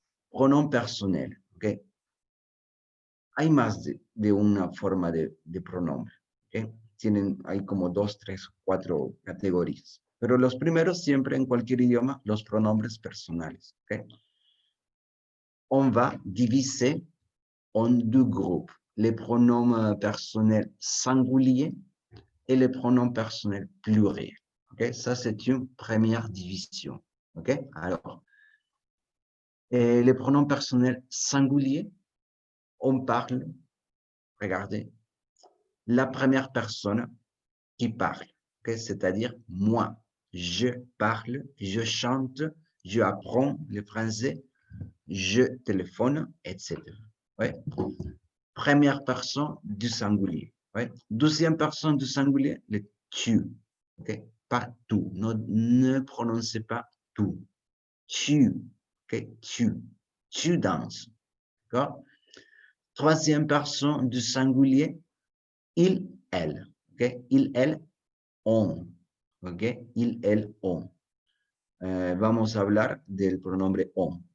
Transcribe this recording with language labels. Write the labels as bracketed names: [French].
[French] Pronom personnel, ¿ok? [Spanish] Hay más de una forma de pronombre, ¿ok? Hay como 2, 3, 4 categorías. Pero los primeros siempre en cualquier idioma, los pronombres personales, ¿ok? [French] On va diviser en deux groupes, les pronoms personnels singuliers et les pronoms personnels pluriels. Okay? Ça, c'est une première division. Okay? Alors, les pronoms personnels singuliers, on parle, regardez, la première personne qui parle, okay? C'est-à-dire moi. Je parle, je chante, je apprends le français, je téléphone, etc. Ouais. Première personne du singulier. Ouais. Deuxième personne du singulier, le tu. Okay? Pas tout. Ne prononcez pas tout. Tu. Okay? Tu danses. D'accord? Troisième personne du singulier, il, elle. Okay? Il, elle, on. Okay? Il, elle, on. [Spanish] Vamos a hablar del pronombre on.